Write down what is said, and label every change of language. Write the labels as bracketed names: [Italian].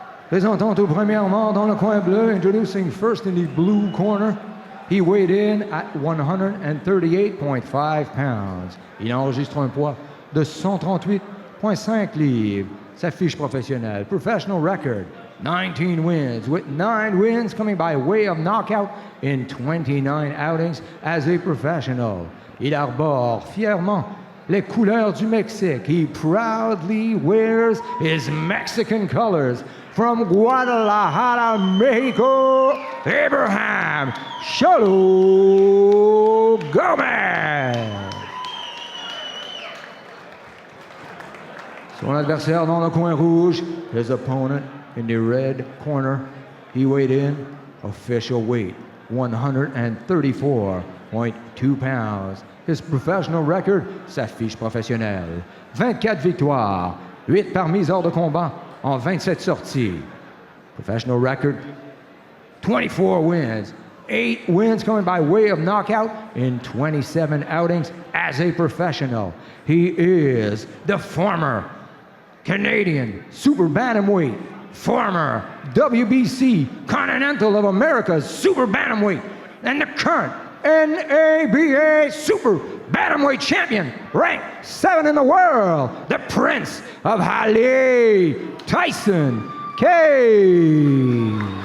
[French] Présentant tout premièrement dans le coin bleu, [English] introducing first in the blue corner. He weighed in at 138.5 pounds. [French] Il enregistre un poids de 138.5 livres. Sa fiche professionnelle, [English] professional record, 19 wins, with 9 wins coming by way of knockout in 29 outings as a professional. [French] Il arbore fièrement les couleurs du Mexique. [English] He proudly wears his Mexican colors. From Guadalajara, Mexico, Abraham Cholo Gomez. [French] Son adversaire dans le coin rouge, [English] his opponent in the red corner. He weighed in official weight, 134.2 pounds. His professional record, [French] sa fiche professionnelle, 24 victoires, 8 par mise hors de combat en 27 sorties. [English] Professional record, 24 wins, 8 wins coming by way of knockout in 27 outings as a professional. He is the former Canadian super bantamweight, former WBC Continental of America's super bantamweight, and the current NABA super bantamweight champion, ranked 7 in the world, the Prince of Hali, Tyson Cave.